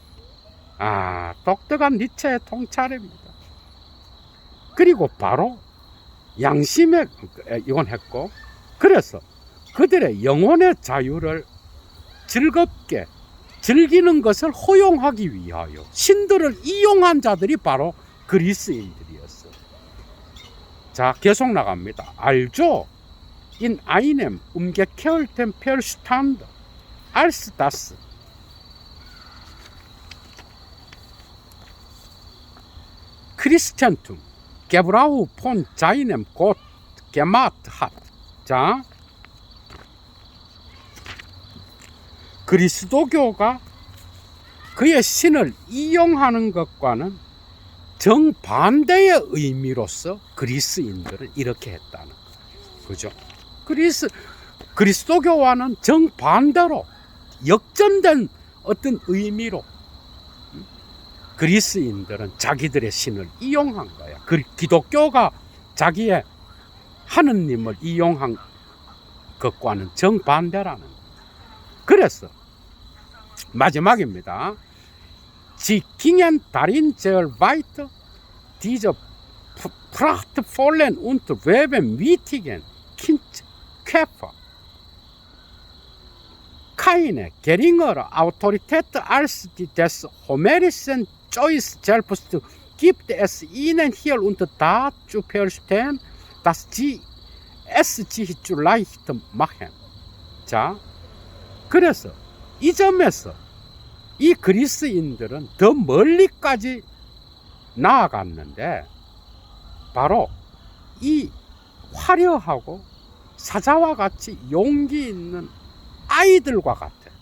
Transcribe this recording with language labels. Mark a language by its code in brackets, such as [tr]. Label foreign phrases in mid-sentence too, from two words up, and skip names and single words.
[ko] 똑똑한 니체의 통찰입니다. 그리고 바로 양심의, 이건 했고, 그래서 그들의 영혼의 자유를 즐겁게 즐기는 것을 허용하기 위하여 신들을 이용한 자들이 바로 그리스인들이었어. 자, 계속 나갑니다. 알죠? [de] In einem umgekehrten Verstand als das Christentum Gebrauch von seinem Gott gemacht hat. [ko] 자, 그리스도교가 그의 신을 이용하는 것과는 정반대의 의미로서 그리스인들은 이렇게 했다는 거예요. 그죠? 그리스도교와는 정반대로 역전된 어떤 의미로 그리스인들은 자기들의 신을 이용한 거야. 기독교가 자기의 하느님을 이용한 것과는 정반대라는 거야. 그래서 마지막입니다. [de] Sie gingen darin sehr weit, diese prachtvollen und webenmütigen Kindkäfer keine geringere Autorität als die des homerischen Zeus selbst gibt es ihnen hier und da zu verstehen, dass sie es sich zu leicht machen. [ko] 자, 그래서 이 점에서 이 그리스인들은 더 멀리까지 나아갔는데 바로 이 화려하고 사자와 같이 용기 있는 아이들과 같아.